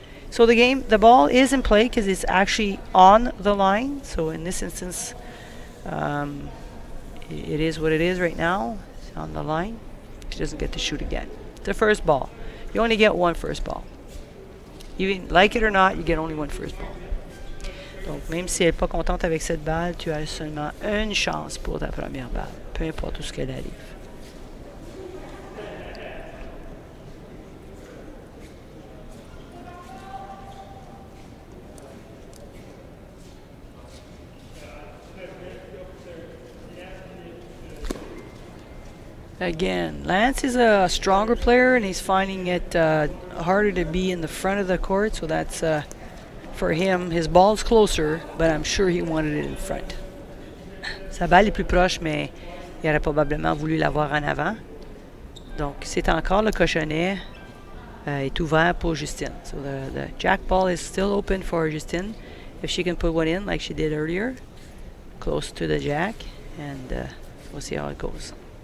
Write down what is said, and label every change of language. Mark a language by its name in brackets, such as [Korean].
[English] So the ball is in play because it's actually on the line. So in this instance, it is what it is right now. It's on the line. She doesn't get to shoot again. The first ball. You only get one first ball. Even like it or not, you get only one first ball. [French] Donc, même si elle n'est pas contente avec cette balle, tu as seulement une chance pour ta première balle, peu importe où ce qu'elle arrive. [English] Again, Lance is a stronger player, and he's finding it harder to be in the front of the court, so that's for him. His ball's closer, but I'm sure he wanted it in front. [French] Sa balle est plus proche, mais il aurait probablement voulu l'avoir en avant. Donc, c'est encore le cochonnet est ouvert pour Justine. [English] So the jack ball is still open for Justine. If she can put one in like she did earlier, close to the jack, and we'll see how it goes.